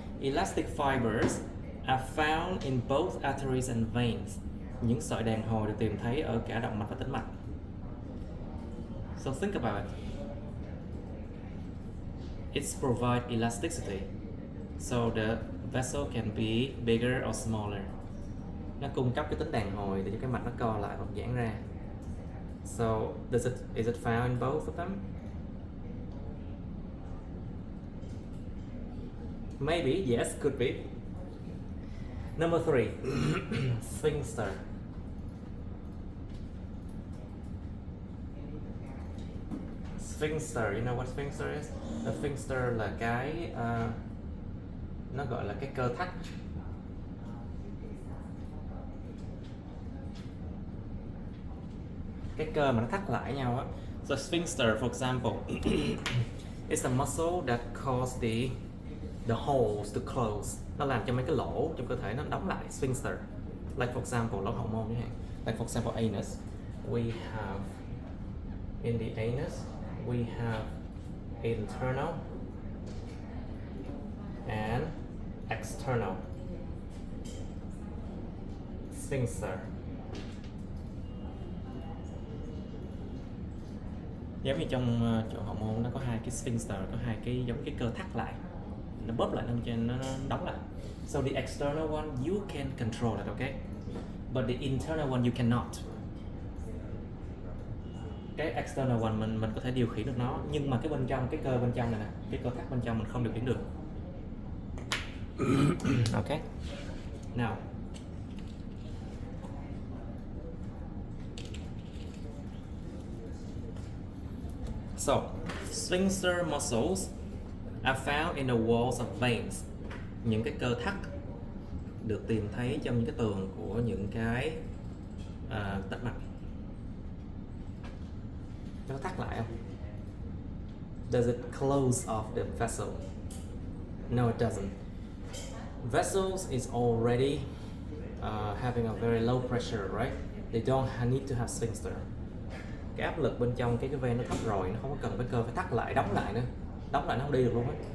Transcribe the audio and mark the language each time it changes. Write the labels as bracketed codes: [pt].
[en] Elastic fibers are found in both arteries and veins. [vi] Những sợi đàn hồi được tìm thấy ở cả động mạch và tĩnh mạch. [en] So think about it. It provides elasticity. So the vessel can be bigger or smaller. [vi] Nó cung cấp cái tính đàn hồi để cho cái mạch nó co lại hoặc giãn ra. [en] So is it found in both of them? Maybe, yes, could be. Number three, sphincter. Sphincter, you know what sphincter is? [vi] A sphincter là cái nó gọi là cái cơ thắt. Cái cơ mà nó thắt lại nhau á. [en] So sphincter, for example, it's a muscle that causes the holes to close. [vi] Nó làm cho mấy cái lỗ trong cơ thể nó đóng lại. Sphincter. [en] Like for example, [vi] lỗ hậu môn như thế. [en] Like for example, anus. We have in the anus, we have internal and external sphincter. [vi] Giống như trong chỗ hậu môn nó có hai cái sphincter, có hai cái giống cái cơ thắt lại, nó bóp lại cho nó đóng lại. [en] So the external one you can control it, okay? But the internal one you cannot. [vi] Cái [en] external one [vi] mình có thể điều khiển được nó, nhưng mà cái bên trong, cái cơ bên trong này nè, cái cơ thắt bên trong mình không điều khiển được. [en] Okay. Now, so sphincter muscles are found in the walls of veins. [vi] Những cái cơ thắt được tìm thấy trong những cái tường của những cái tĩnh mạch. Nó thắt lại không? [en] Does it close off the vessel? No, it doesn't. Vessels is already having a very low pressure, right? They don't need to have sphincter. [vi] Cái áp lực bên trong cái vein nó thấp rồi, nó không có cần phải cơ phải thắt lại, đóng lại nữa. Đóng lại nó không đi được luôn á.